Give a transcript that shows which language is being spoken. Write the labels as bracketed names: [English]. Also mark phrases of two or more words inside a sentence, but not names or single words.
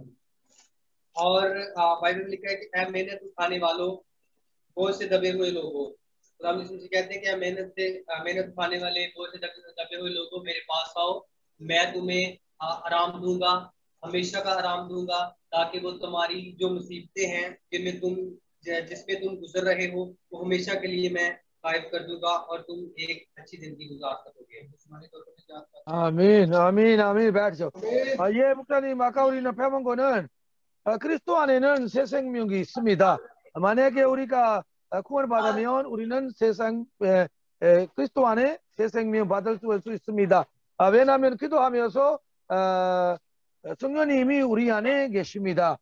[Urdu] اور بائبل میں لکھا ہے کہ اے محنت اٹھانے والوں بوجھ سے دبے ہوئے لوگوں، خدا کہتے ہیں کہ محنت اٹھانے والے بوجھ سے دبے ہوئے لوگوں میرے پاس آؤ، میں تمہیں آرام دوں گا، ہمیشہ کا آرام دوں گا، تاکہ وہ تمہاری جو مصیبتیں ہیں جس میں تم گزر رہے ہو وہ ہمیشہ کے لیے میں غائب کر دوں گا اور تم ایک اچھی زندگی گزار سکو گے. آمین آمین آمین۔ بیٹھ جاؤ. [Korean] 예 목사님 아까 우리는 배운 거는 그리스도 안에는 새 생명이 있습니다. 만약에 우리가 구원을 받으면 우리는 그리스도 안에 새 생명 받을 수 있습니다. 왜냐하면 기도하면서 성령님이 우리 안에 계십니다.